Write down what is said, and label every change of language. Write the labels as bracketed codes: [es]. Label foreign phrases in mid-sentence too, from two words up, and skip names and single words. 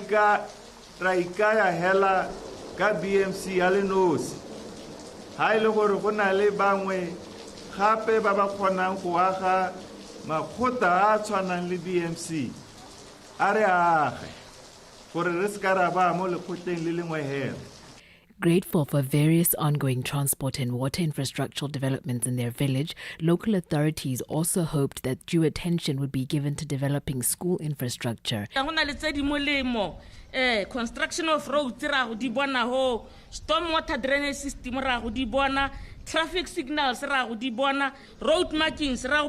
[tn] ra ikaya hela ka BMC ya le nosi ha ile gore go na le bangwe gape ba ba kgonang go aga makhota a tshwanang le BMC a re age gore re ska ra ba mo lekgotleng le lengwe hela. [en] Grateful for various ongoing transport and water infrastructural developments in their village, local authorities also hoped that due attention would be given to developing school infrastructure. Construction of roads, stormwater drainage system, traffic signals, road markings,